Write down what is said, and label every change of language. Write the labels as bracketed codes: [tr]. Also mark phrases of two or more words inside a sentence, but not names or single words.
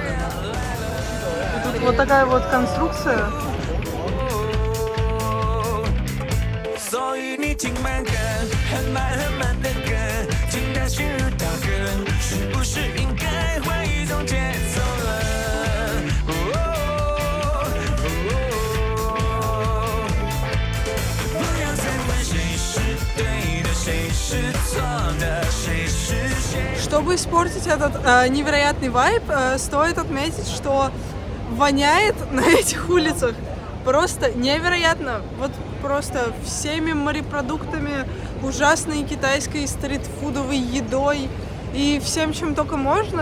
[ru] И тут вот такая вот конструкция. [zh] 所以你请慢跟，很慢的跟，请担心遇到人，是不是应该换一种节奏了？不要再问谁是对的，谁是错的，谁是谁。 [ru] Чтобы испортить этот невероятный вайб, стоит отметить, что воняет на этих улицах просто невероятно. Вот просто всеми морепродуктами, ужасной китайской стритфудовой едой и всем, чем только можно.